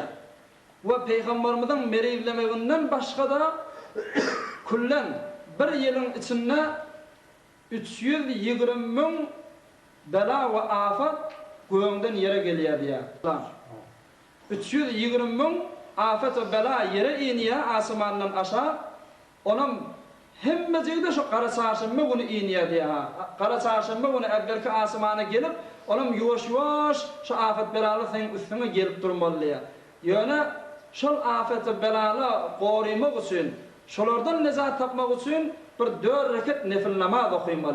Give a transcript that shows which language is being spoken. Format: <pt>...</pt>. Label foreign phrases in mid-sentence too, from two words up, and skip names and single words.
<tk>We peýgamberimiziň merizlemeginden başga da kullen bir ýylyň içinde 320 000 bela we afat göňden ýere gelýär diýär. 320 000 afat we bela ýere inýär asmandan aşağı. Onun hemmecide şu kara çarşamba günü inýär diýär. Kara çarşamba günü evvelki asmana gelip, onun ýoş-ýoş şu afet belaly seň üstüne gelip durmaly. Ýöne şol afet belaly gorymak üçin, şolardan nezat tapmak üçin bir 4 rekat nefil namaz okuymaly.</tk>